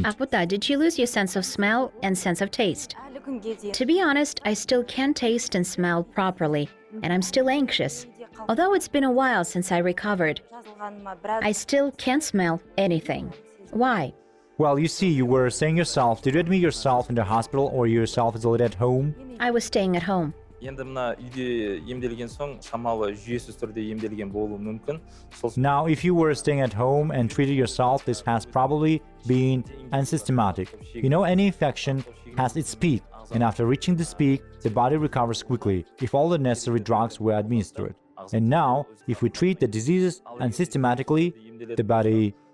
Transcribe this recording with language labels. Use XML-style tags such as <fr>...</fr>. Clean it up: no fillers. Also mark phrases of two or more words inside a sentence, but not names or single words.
<en>Akbota, did you lose your sense of smell and sense of taste? To be honest, I still can't taste and smell properly, and I'm still anxious. Although it's been a while since I recovered, I still can't smell anything. Why? Well, you see, you were saying yourself, did you admit yourself in the hospital or yourself isolated at home? I was staying at home.</en> <kk>енді мына үйде емделген соң шамалы жүйесіз түрде емделген болуы мүмкін.</kk> <en>Now, if you were staying at home and treated yourself, this has probably been unsystematic. You know, any infection has its peak, and after reaching this peak, the body recovers quickly if all the necessary drugs were administered. And now, if we treat the diseases unsystematically, the body...</en>